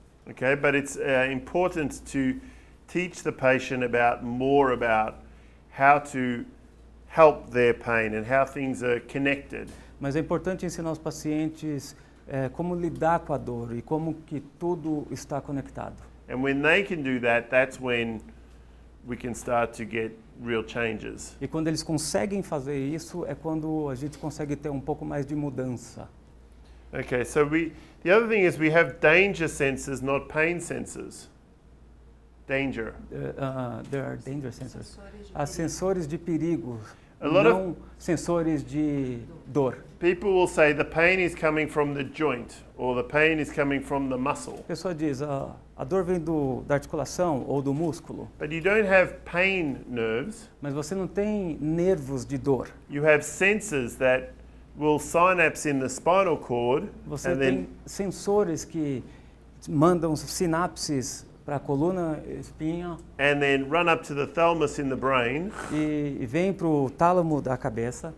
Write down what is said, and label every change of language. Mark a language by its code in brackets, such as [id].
[en] Okay, but it's important to teach the patient more about how to help their pain and how things are connected. [pt] Mas é importante ensinar os pacientes como lidar com a dor e como que tudo está conectado. [en] And when they can do that, that's when we can start to get real changes. [pt] E quando eles conseguem fazer isso, é quando a gente consegue ter um pouco mais de mudança. [en] Okay, so the other thing is we have danger sensors, not pain sensors. Danger. There are danger sensors. [pt] Há sensores de perigo, [en] A lot [pt] não sensores de dor. [en] People will say the pain is coming from the joint or the pain is coming from the muscle. [pt] A pessoa diz, a dor vem da articulação ou do músculo, [en] But you don't have pain nerves. [pt] mas você não tem nervos de dor. [en] You have sensors that will synapse in the spinal cord [pt] Você [en] and [pt] tem [en] then [pt] sensores que mandam sinapses para a coluna espinha [en] run up to the thalamus in the brain, [pt] e vem para o tálamo da cabeça.